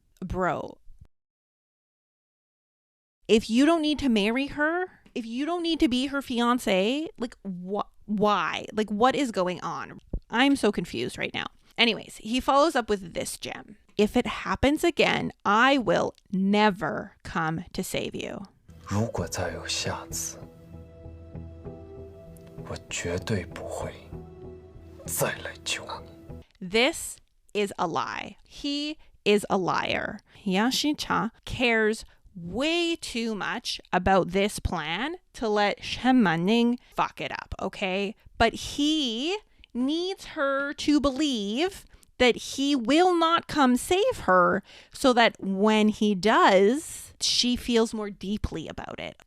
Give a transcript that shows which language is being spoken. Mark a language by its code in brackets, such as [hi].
[en] Bro, if you don't need to marry her, if you don't need to be her fiance, like, why? Like, what is going on? I'm so confused right now. Anyways, he follows up with this gem. If it happens again, I will never come to save you. [zh] 如果再有下次，我绝对不会再来救你. [en] This is a lie. He is a liar. Yang Shi-cha cares way too much about this plan to let Shen Manning fuck it up, okay? But he needs her to believe that he will not come save her, so that when he does, she feels more deeply about it.